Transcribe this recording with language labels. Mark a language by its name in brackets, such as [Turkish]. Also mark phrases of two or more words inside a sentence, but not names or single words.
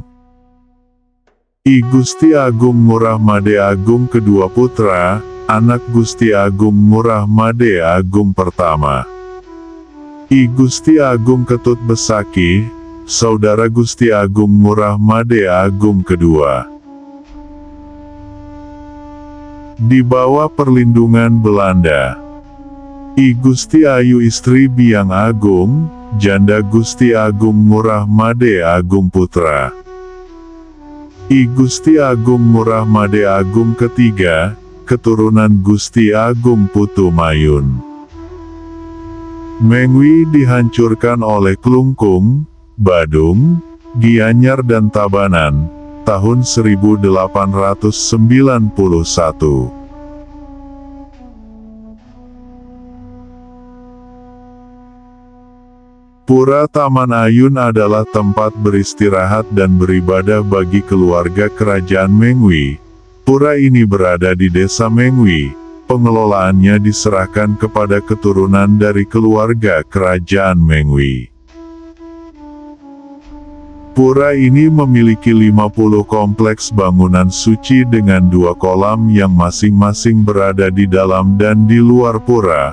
[Indonesian] I Gusti Agung Murah Made Agung Kedua Putra, Anak Gusti Agung Murah Made Agung Pertama. I Gusti Agung Ketut Besaki, Saudara Gusti Agung Murah Made Agung Kedua. Di bawah perlindungan Belanda, I Gusti Ayu Istri Biang Agung, Janda Gusti Agung Murah Made Agung Putra. I Gusti Agung Murah Made Agung Ketiga, keturunan Gusti Agung Putu Mayun. Mengwi dihancurkan oleh Klungkung, Badung, Gianyar dan Tabanan, tahun 1891. Pura Taman Ayun adalah tempat beristirahat dan beribadah bagi keluarga kerajaan Mengwi. Pura ini berada di Desa Mengwi. Pengelolaannya diserahkan kepada keturunan dari keluarga kerajaan Mengwi. Pura ini memiliki 50 kompleks bangunan suci dengan 2 kolam yang masing-masing berada di dalam dan di luar pura.